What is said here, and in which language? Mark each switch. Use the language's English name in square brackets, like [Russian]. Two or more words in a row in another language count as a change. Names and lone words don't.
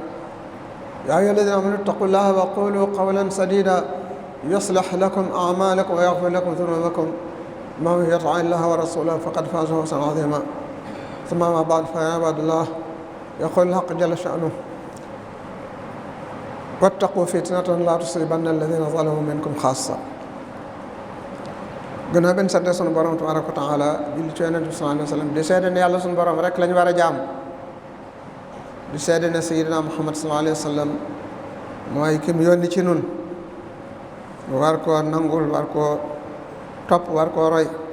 [Arabic] يا أيها الذين آمنوا اتقوا الله وقولوا قولا سديدا يصلح لكم أعمالكم ويغفر لكم ذنوبكم، من يطع الله ورسوله فقد فاز فوزا عظيما. ثم ما بعد، فيا عباد الله، يقول الحق جل شأنه: واتقوا فتنة لا تصيبن الذين ظلموا منكم خاصة. [Wolof] gannaaw benn sant sunu borom [Arabic] تبارك وتعالى [Wolof] julli ci yonent bi [Arabic] صلى الله عليه وسلم [Wolof] di seede ne yàlla sunu borom rek lañu war a jaam, di seede ne [Arabic] سيدنا محمد صلى الله عليه وسلم [Wolof] mooy ki mu yónni ci nun, war koo nangul, war koo topp, war koo roy.